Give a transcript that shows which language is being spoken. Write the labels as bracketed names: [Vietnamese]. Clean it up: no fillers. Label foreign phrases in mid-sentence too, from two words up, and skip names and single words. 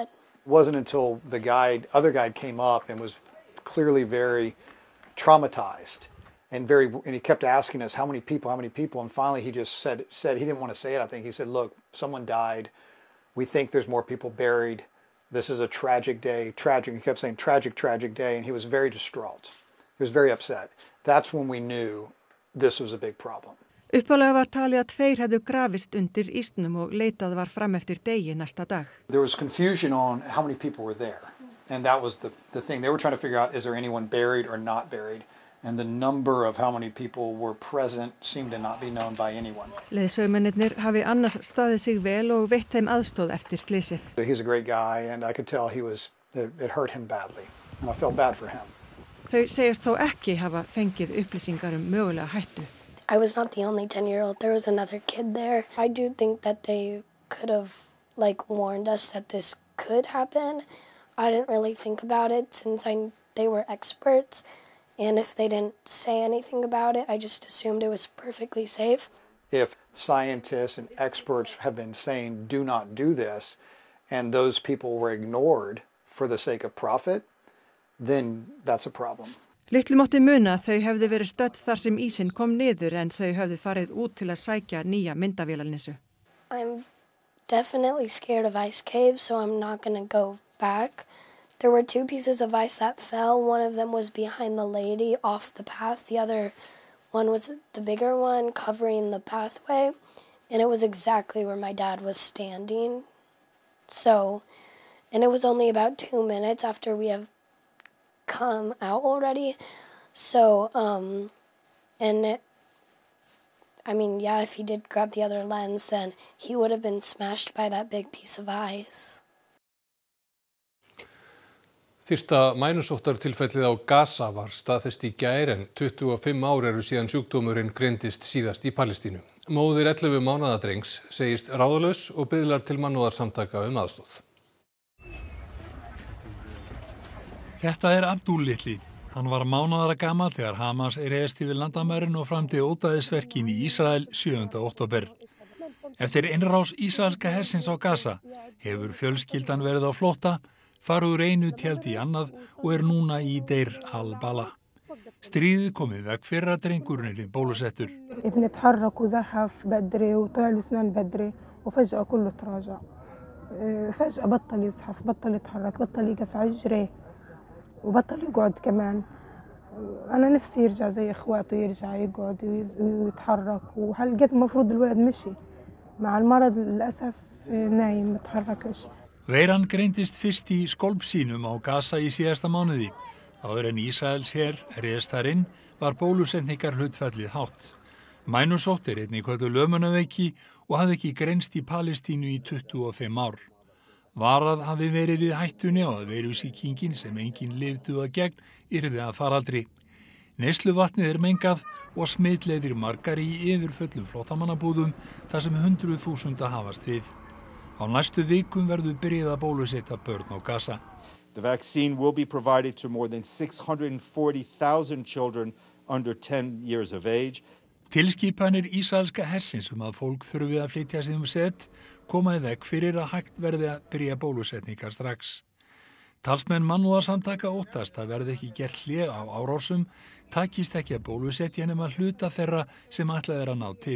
[English] It wasn't until the other guide came up and was clearly very traumatized and he kept asking us how many people, and finally he just said he didn't want to say it. I think he said, "Look, someone died. We think there's more people buried. This is a tragic day, tragic." He kept saying tragic day, and he was very distraught. He was very upset. That's when we knew this was a big problem. [Icelandic] Upphaflega var talið að 2 hefðu grafist undir ísnum og leitað var fram eftir degi næsta dag. [English] There was confusion on how many people were there. And that was the thing. They were trying to figure out, is there anyone buried or not buried? And the number of how many people were present seemed to not be known by anyone. [Icelandic] Leiðsögumennirnir hafi annars staðið sig vel og veitt þeim aðstoð eftir slysið. [English] He's a great guy and I could tell it hurt him badly. And I felt bad for him. [Icelandic] Þau segjast þó ekki hafa fengið upplýsingar mögulega hættu. [English] I was not the only 10-year-old. There was another kid there. I do think that they could have warned us that this could happen. I didn't really think about it since they were experts. And if they didn't say anything about it, I just assumed it was perfectly safe. If scientists and experts have been saying do not do this, and those people were ignored for the sake of profit, then that's a problem. [Icelandic] Litlu mátti muna að þau hefðu verið stödd þar sem ísinn kom niður en þau hefðu farið út til að sækja nýja myndavélarnissu. [English] I'm definitely scared of ice caves, so I'm not going to go back. There were 2 pieces of ice that fell. One of them was behind the lady off the path. The other one was the bigger one covering the pathway. And it was exactly where my dad was standing. And it was only about 2 minutes after we have come out already. If he did grab the other lens, then he would have been smashed by that big piece of ice. [Icelandic] Fyrsta mænusóttartilfellið á Gaza var staðfest í gær en 25 ár eru síðan sjúkdómurinn greindist síðast í Palestínu. Móðir 11 mánaða drengs segist ráðalaus og biðlar til mannúðarsamtaka aðstoð. Þetta Abdul litli. Hann var mánaðara gamall þegar Hamas réðst yfir landamærin og framdi ódæðisverkin í Ísrael 7. október. Eftir innrás ísraelska hersins á Gaza hefur fjölskyldan verið á flótta, farið úr einu tjaldi í annað og núna í Deir al-Bala. Stríðið komið veg fyrir að drengurinn bólusettur. [Arabic] بنتحرك وزحف بدري وطلع له اسنان بدري وفجأة كله تراجع. فجأة بطل يزحف، بطل يتحرك، بطل يقف على رجليه وبطل يقعد كمان. أنا نفسي يرجع زي إخواته، يرجع يقعد ويتحرك وهالقد المفروض الولد مشي. مع المرض للأسف نايم متحركش. [Icelandic] Veiran greindist fyrst í skólp sínum á Gaza í síðasta mánuði. Áður en Ísraels her réðst þar inn var bólusetningar hlutfallið hátt. Mænusótt einnig kölluð lömunarveiki og hafði ekki greinst í Palestínu í 25 ár. Varað hafi verið við hættunni á að veirusýkingin sem enginn lifðu að gegn yrði að faraldri. Neysluvatnið mengað og smitleiðir margar í yfirfullum flóttamannabúðum þar sem 100.000 hafast við. Á næstu vikum verður byrjað að bólusetta börn á Gaza. [English] The vaccine will be provided to more than 640,000 children under 10 years of age. [Icelandic] Tilskipanir ísraelska hersins að fólk þurfi að flytja sig set koma í veg fyrir að hægt verði að byrja bólusetningar strax. Talsmenn mannúðarsamtaka óttast að verði ekki gert hlé á árásum, takist ekki að bólusetja nema hluta þeirra sem ætlað að ná til.